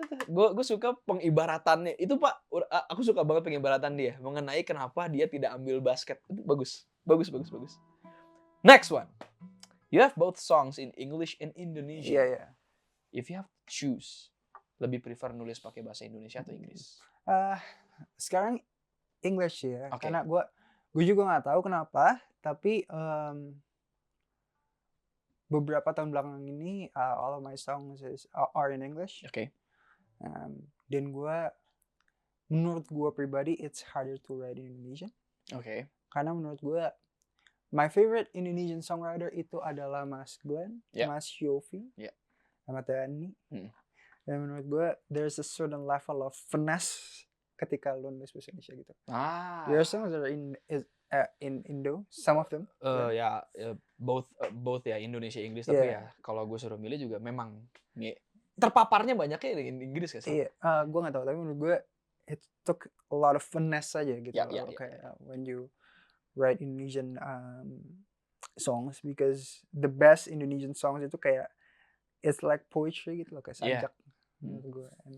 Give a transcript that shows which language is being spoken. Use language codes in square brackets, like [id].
[id] Gue suka pengibaratannya. Itu Pak, aku suka banget pengibaratan dia mengenai kenapa dia tidak ambil basket. Itu bagus. [en] Next one. You have both songs in English and Indonesia. [id] Iya. [en] If you have to choose, [id] lebih prefer nulis pakai bahasa Indonesia atau Inggris? Sekarang English ya. Karena gue juga nggak tahu kenapa, tapi beberapa tahun belakangan ini [en] all of my songs are in English. [id] Dan menurut gue pribadi [en] it's harder to write in Indonesian. [id] Karena menurut gue [en] my favorite Indonesian songwriter [id] itu adalah Mas Glenn, Mas Yofi, sama Tani. Dan menurut gue [en] there's a certain level of finesse [id] ketika lo nulis bahasa Indonesia gitu. [en] Your songs are in Indo, some of them. [id] Both ya Indonesia Inggris, tapi ya kalau gue suruh milih juga memang terpaparnya banyaknya di Inggris kan sih. Iya, gue nggak tahu tapi menurut gue [en] it took a lot of finesse [id] aja gitu. [en] When you write Indonesian songs, because the best Indonesian songs [id] itu kayak [en] it's like poetry [id] gitu loh, kayak sajak menurut gue.